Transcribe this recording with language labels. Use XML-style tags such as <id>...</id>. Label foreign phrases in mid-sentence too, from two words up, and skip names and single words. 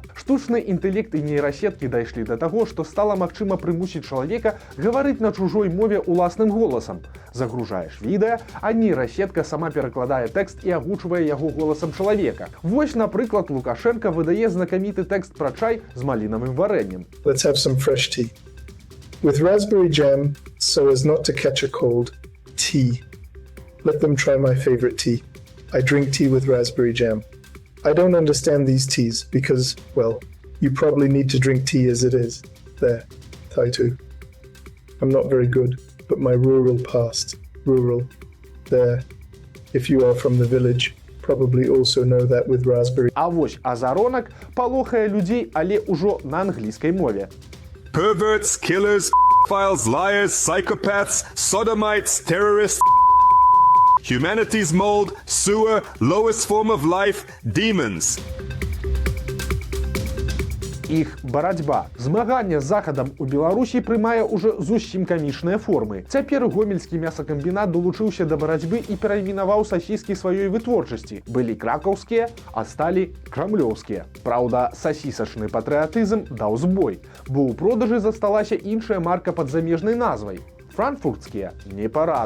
<be>Штучны інтэлект і нейрасеткі дайшлі да таго, што стала магчыма прымусіць чалавека гаварыць на чужой мове уласным голасам. Загружаеш відэа, а нейрасетка сама перакладае тэкст і агучвае яго голасам чалавека. Вось, напрыклад, Лукашенко выдае знакаміты тэкст пра чай з малінавым варэннем.</be> <en>Let's have some fresh tea. With raspberry jam, so as not to catch a cold. Tea. Let them try my favorite tea. I drink tea with raspberry jam. I don't understand these teas because, well, you probably need to drink tea as it is. There, Taitu. I'm not very good, but my rural past. Rural. There. If you are from the village, probably also know that with raspberry.</en> <be>А вось азаронак палохае людзей, але ўжо на англійскай мове.</be> <en>Perverts, killers, pedophiles, liars, psychopaths, sodomites, terrorists, humanity's mold, sewer, lowest form of life, demons.</en> <be>Іх барацьба. Змаганне з Захадам у Беларусі прымае ўжо зусім камічныя формы. Цяпер гомельскі мясакамбінат долучыўся да барацьбы і перайменаваў сасіскі сваёй вытворчасці. Былі кракаўскія, а сталі крамлёўскія. Праўда, сасісачны патрыятызм даў збой, бо ў продажы засталася іншая марка пад замежнай назвай.</be>